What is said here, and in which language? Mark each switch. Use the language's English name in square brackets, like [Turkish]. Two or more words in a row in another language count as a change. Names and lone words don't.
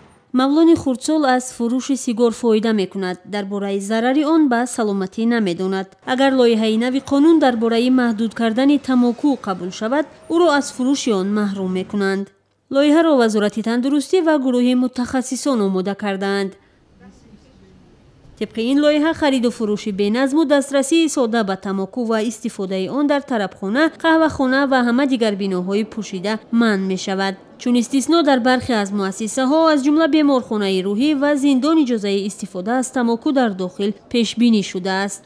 [Tajik] мавлони хурдсол аз фурӯши сигор фоида мекунад. дар бораи зарари он ба саломатӣ намедонад. агар лоиҳаи нави қонун дар бораи маҳдуд кардани тамоку қабул шавад, ӯро аз фурӯши он маҳрум мекунанд. лоиҳаро вазорати тандурустӣ ва гурӯҳи мутахассисон омода кардаанд. [Persian] طبق این لایحه خرید و فروش بی‌نظم و دسترسی ساده به تماکو و استفاده آن در طربخانه، قهوه‌خانه و همه دیگر بناهای پوشیده منع می شود. چون استثنا در برخی از مؤسسه ها از جمله بیمارخانه روحی و زندان اجازه استفاده از تماکو در داخل پیش بینی شده است.